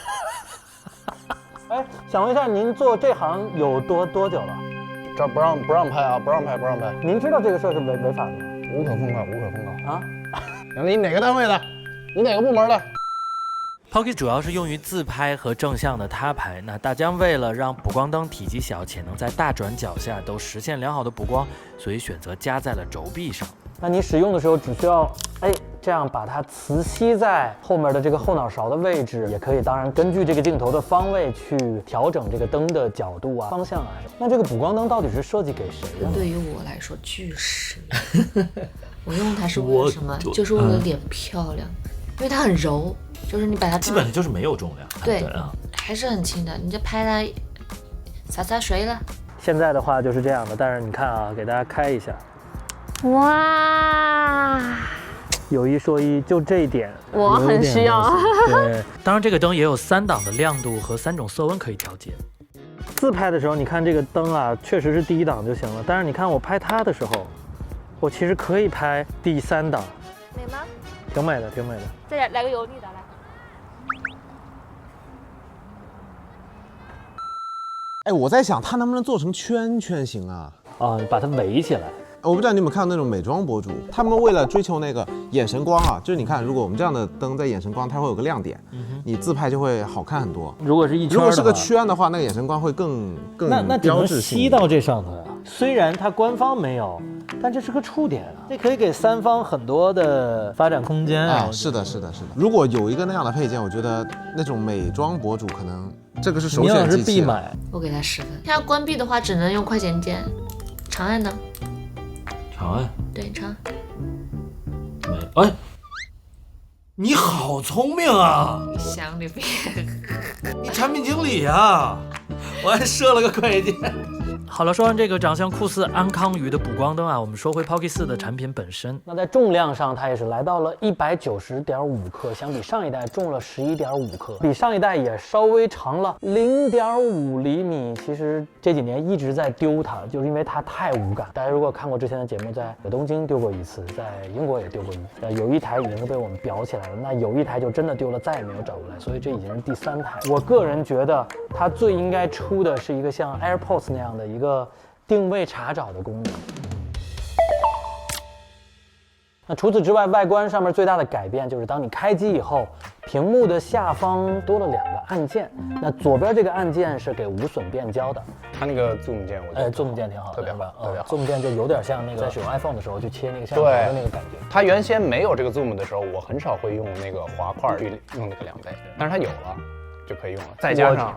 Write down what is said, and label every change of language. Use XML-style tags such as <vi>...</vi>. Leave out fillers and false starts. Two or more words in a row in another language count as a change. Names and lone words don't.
<zh>哎，想問一下，您做這行有多久了？這不讓拍啊，不讓拍。您知道這個事兒是違法的嗎？無可奉告啊！你哪個單位的？你哪個部門的？Pocket 主要是用於自拍和正向的他拍。那大疆為了讓補光燈體積小且能在大轉角下都實現良好的補光，所以選擇加在了軸臂上。那你使用的時候只需要這樣把它磁吸在後面的這個後腦勺的位置，也可以當然根據這個鏡頭的方位去調整這個燈的角度啊、方向啊。那這個補光燈到底是設計給誰的呢？對於我來說巨實我用它是為了什麼？就是為了臉漂亮，因為它很柔，就是你把它基本上就是沒有重量，對還是很輕的，你就拍它灑水了。現在的話就是這樣的，但是你看啊，給大家開一下，哇，有一說一，就這一點我很需要。對，當然這個燈也有3檔的亮度和3種色溫可以調節。自拍的時候，你看這個燈啊，確實是第1檔就行了。但是你看我拍它的時候，我其實可以拍第3檔。美嗎？挺美的，挺美的。再來個油膩的來。哎，我在想它能不能做成圈圈形啊？你把它圍起來。我不知道你有沒有看到那種美妝博主，他們為了追求那個眼神光啊，就是你看，如果我們這樣的燈在眼神光，它會有個亮點，你自拍就會好看很多。如果是一圈，如果是個圈的話，那個眼神光會更那只能吸到這上頭呀。雖然它官方沒有，但這是個觸點啊，這可以給3方很多的發展空間啊。是的。如果有一個那樣的配件，我覺得那種美妝博主可能這個是首選機器。必買。我給它10分。它要關閉的話，只能用快捷鍵。長按呢？長按。對，長按。哎，你好聰明啊！想你別，你產品經理啊！我還設了個快捷鍵。好了，说完这个长相酷似安康鱼的补光灯啊，我们说回 Pocket 4的产品本身。那在重量上，它也是来到了190.5克，相比上一代重了11.5克，比上一代也稍微长了0.5厘米。其實這幾年一直在丟它，就是因為它太無感。大家如果看過之前的節目，在東京丟過一次，在英國也丟過一次。有一台已經是被我們裱起來了，那有一台就真的丟了，再也沒有找過來，所以這已經是第3台。我個人覺得它最應該出的是一個像 AirPods 那樣的一個定位查找的功能。那除此之外，外觀上面最大的改變就是當你開機以後，屏幕的下方多了2個按鍵。那左邊這個按鍵是給無損變焦的，它那個 zoom 鍵，我覺得 zoom 鍵挺好的，特別好，特別好。 zoom 鍵就有點像那個在使用 iPhone 的時候去切那個相機的那個感覺。它原先沒有這個 zoom 的時候，我很少會用那個滑塊去用那個2倍，但是它有了就可以用了。再加上</zh>